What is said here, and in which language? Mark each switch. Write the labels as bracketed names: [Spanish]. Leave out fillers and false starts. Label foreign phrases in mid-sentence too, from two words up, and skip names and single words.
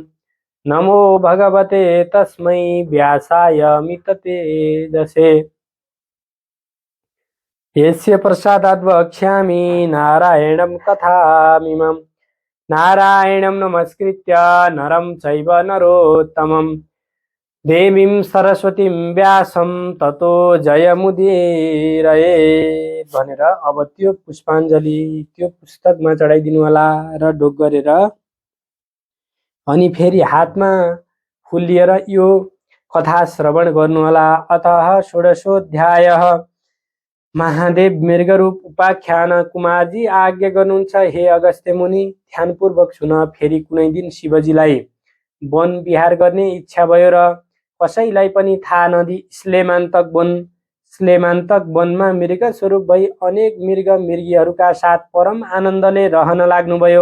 [Sanskrit] नमो भगवते तस्मै व्यासाय मिततेजसे यस्य प्रसादात् वक्ष्यामि नारायणं कथामिमम्। नारायणं नमस्कृत्य नरं चैव नरोत्तमं देवीं सरस्वतीं व्यासं ततो जयमुदीरये [Nepali] भनेर अब त्यो पुष्पाञ्जली त्यो पुस्तकमा चढाइदिनु होला र ढोक गरेर अनि फेरि हातमा फुल लिएर यो कथा श्रवण गर्नु होला। [Sanskrit] अतः षोडशोऽध्यायः महादेव मृगरूप उपाख्यान। [Nepali] कुमारजी आज्ञा गर्नुहुन्छ, हे अगस्त्य मुनि, ध्यानपूर्वक सुन। फेरि कुनै दिन शिवजीलाई वन विहार गर्ने इच्छा भयो र कसैलाई पनि थाहा नदिई स्लेमान्तक वनमा मृग स्वरूप भई अनेक मृग मृगीहरूका साथ परम आनन्दले रहन लाग्नुभयो।